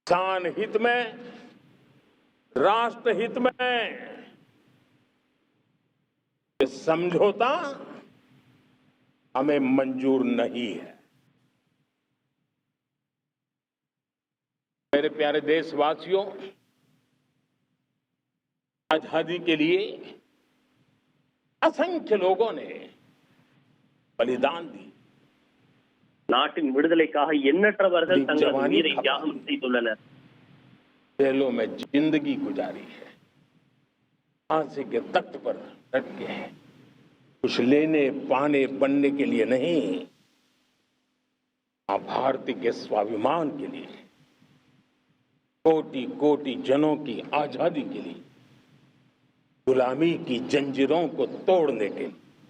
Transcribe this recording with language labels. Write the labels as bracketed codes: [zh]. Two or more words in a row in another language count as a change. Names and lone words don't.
[hi] किसान हित में, राष्ट्र हित में ये समझौता हमें मंजूर नहीं है। मेरे प्यारे देशवासियों, आजादी के लिए असंख्य लोगों ने बलिदान दी। [ta] நாட்டின் விடுதலைக்காக எண்ணற்றவர்கள் தங்களது உயிரை தியாகம் செய்துள்ளனர். [hi] जेलों में जिंदगी गुजारी है, फांसी के तख्त पर लटके हैं, कुछ लेने पाने बनने के लिए नहीं, मां भारती के स्वाभिमान के लिए, कोटि कोटि जनों की आजादी के लिए, गुलामी की जंजीरों को तोड़ने के लिए।